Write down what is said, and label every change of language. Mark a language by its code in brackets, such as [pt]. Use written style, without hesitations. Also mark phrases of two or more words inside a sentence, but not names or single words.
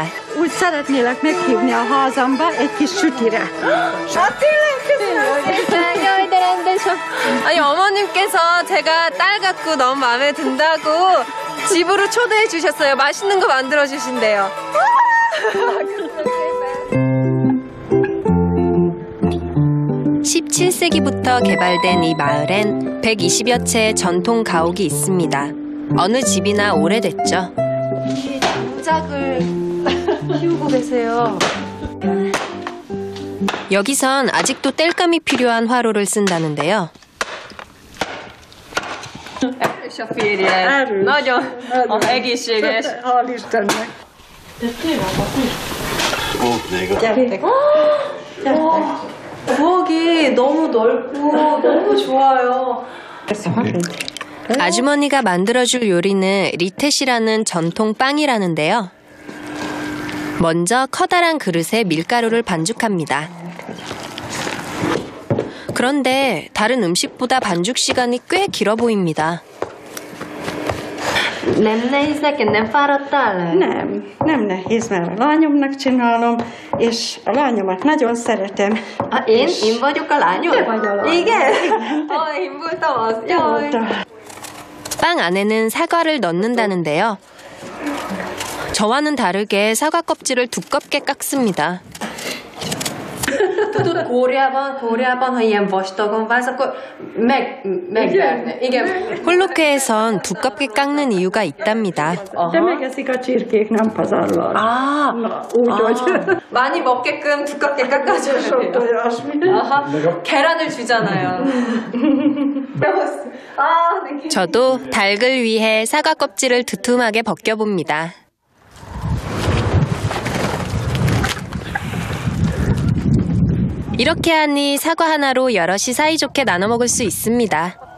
[hu] Úgy szeretnélek meghívni a házamba egy kis sütire. Jaj, de [ko] 아니 어머님께서 제가 딸 갖고 너무 마음에 든다고 집으로 초대해 주셨어요. 맛있는 거 만들어 주신대요. 17세기부터 개발된 이 마을엔 120여 채의 전통 가옥이 있습니다. 어느 집이나 오래됐죠. 장작을 키우고 계세요. 여기선 아직도 땔감이 필요한 화로를 쓴다는데요. [hu] És a férje. Nagyon egészséges. Hál' Istennek. [ko] 부엌이 너무 넓고 너무 좋아요. 아주머니가 만들어줄 요리는 리텟이라는 전통 빵이라는데요. 먼저 커다란 그릇에 밀가루를 반죽합니다. 그런데 다른 음식보다 반죽 시간이 꽤 길어 보입니다. [hu] Nem nehéz neked? Nem fáradtál? Nem nehéz, mert a lányomnak csinálom, és a lányomat nagyon szeretem. Én vagyok a lányom? Te vagy a lány. Igen? Én voltam az. Jaj. [ko] 빵 안에는 사과를 넣는다는데요. 저와는 다르게 사과 껍질을 두껍게 깎습니다. [hu] Tudod, Kóreában, ha ilyen vastagon válsz, akkor megverne. Igen. [ko] 홀로케에선 두껍게 깎는 이유가 있답니다. [hu] De megeszik a csirkék, nem pazarlal. [ko] 아, [hu] Úgyhogy... [ko] 많이 먹게끔 두껍게 깎아줘야 [hu] Sok [ko] 돼요. [hu] olyasmi. [ko] 아하, 계란을 주잖아요. 저도 닭을 위해 사과 껍질을 두툼하게 벗겨봅니다. 이렇게 하니 사과 하나로 여럿이 사이좋게 나눠 먹을 수 있습니다.